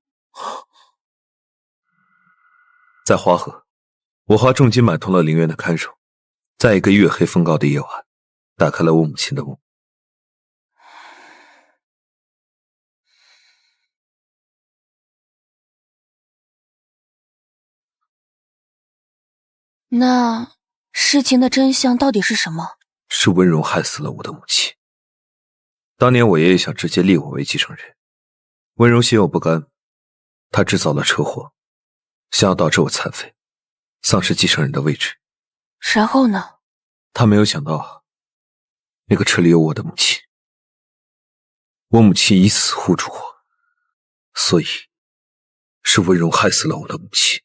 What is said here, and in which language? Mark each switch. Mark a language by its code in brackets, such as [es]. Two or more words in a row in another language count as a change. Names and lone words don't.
[zh] 在花河，我花重金買通了陵園的看守，在一個月黑風高的夜晚，打開了我母親的墓。那事情的真相到底是什麼？是溫柔害死了我的母親。當年我爺爺想直接立我為繼承人，溫柔心有不甘，他製造了車禍，想要導致我殘廢，喪失繼承人的位置。然後呢？他沒有想到那個車裡有我的母親，我母親以死護住我，所以是溫柔害死了我的母親。